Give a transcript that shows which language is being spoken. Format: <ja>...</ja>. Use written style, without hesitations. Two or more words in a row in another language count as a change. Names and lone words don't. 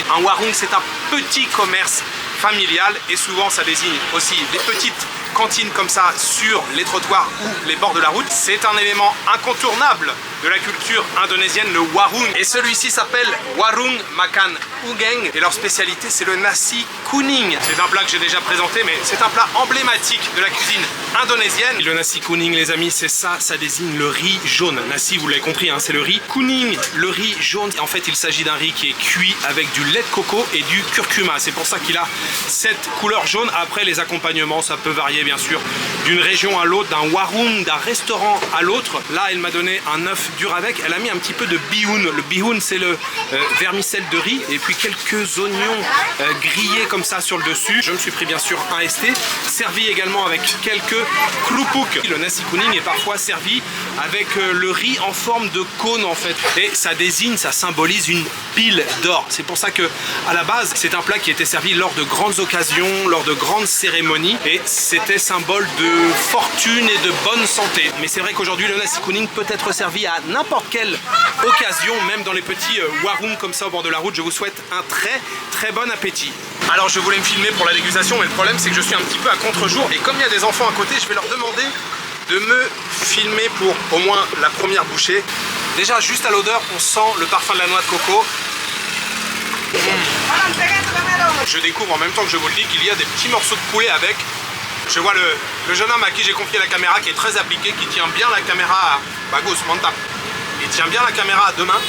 <fr>Un warung, c'est un petit commerce familial et souvent ça désigne aussi des petites cantines comme ça sur les trottoirs ou les bords de la route. C'est un élément incontournable de la culture indonésienne, le warung. Et celui-ci s'appelle Warung Makan Ugeng et leur spécialité c'est le</fr> <id>nasi kuning.</id> <fr>C'est un plat que j'ai déjà présenté mais c'est un plat emblématique de la cuisine indonésienne. Et le</fr> <id>nasi kuning</id> <fr>les amis, c'est ça, ça désigne le riz jaune. Nasi, vous l'avez compris, c'est le riz. Kuning, le riz jaune. En fait il s'agit d'un riz qui est cuit avec du lait de coco et du curcuma. C'est pour ça qu'il a cette couleur jaune. Après les accompagnements ça peut varier bien sûr d'une région à l'autre, d'un warung, d'un restaurant à l'autre. Là elle m'a donné un œuf dur avec, elle a mis un petit peu de bihun. Le bihun, c'est le vermicelle de riz et puis quelques oignons grillés comme ça sur le dessus. Je me suis pris bien sûr un ST, servi également avec quelques krupuk. Le</fr> <id>nasi kuning</id> <fr>est parfois servi avec le riz en forme de cône en fait. Et ça désigne, ça symbolise une pile d'or. C'est pour ça que à la base, c'est un plat qui était servi lors de grandes occasions, lors de grandes cérémonies et c'était symbole de fortune et de bonne santé. Mais c'est vrai qu'aujourd'hui, le</fr> <id>nasi kuning</id> <fr>peut être servi à n'importe quelle occasion, même dans les petits warung comme ça au bord de la route. Je vous souhaite un très bon appétit. Alors je voulais me filmer pour la dégustation, mais le problème c'est que je suis un petit peu à contre-jour et comme il y a des enfants à côté, je vais leur demander de me filmer pour au moins la première bouchée. Déjà juste à l'odeur, on sent le parfum de la noix de coco. Je découvre en même temps que je vous le dis qu'il y a des petits morceaux de poulet avec. Je vois le jeune homme à qui j'ai confié la caméra qui est très appliqué, qui tient bien la caméra à Bagus Manta. Il tient bien la caméra à deux mains.</fr>